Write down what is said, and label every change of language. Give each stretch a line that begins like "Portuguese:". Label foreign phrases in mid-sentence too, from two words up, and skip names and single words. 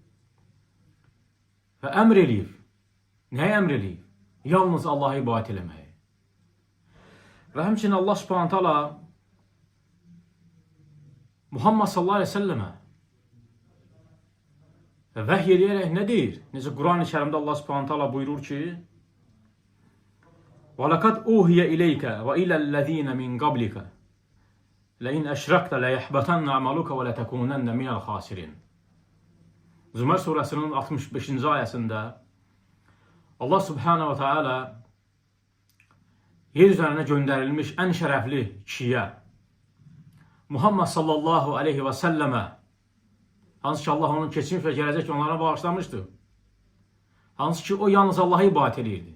Azerbaijani: Və əmr eləyir. Nəyə əmr eləyir? Yalnız Allaha ibadət eləməyi. Və həmçinin Allah
Arabic: سبحانه تعالى
Azerbaijani: Muhammed
Arabic: صلى الله عليه وسلم
Azerbaijani: vəhy eləyərək nə deyir? Necə Quran-ı Kərimdə Allah
Arabic: سبحانه تعالى
Azerbaijani: buyurur ki,
Arabic: وَلَقَدْ أُوحِيَ إِلَيْكَ وَإِلَى الَّذِينَ مِنْ قَبْلِكَ لَاِنْ أَشْرَكْتَ لَيَحْبَطَنَّ عَمَلُكَ وَلَتَكُونَنَّ مِنَ الْخَاسِرِينَ.
Azerbaijani: Zümer surəsinin 65-ci ayəsində Allah
Arabic: سبحانه وتعالى
Azerbaijani: yer üzərində göndərilmiş ən şərəfli kişiyə, Muhammed
Arabic: صلى الله عليه وسلم,
Azerbaijani: hansı ki Allah onun keçmiş və gələcək onlara bağışlamışdı, hansı ki o yalnız Allaha ibadət edirdi.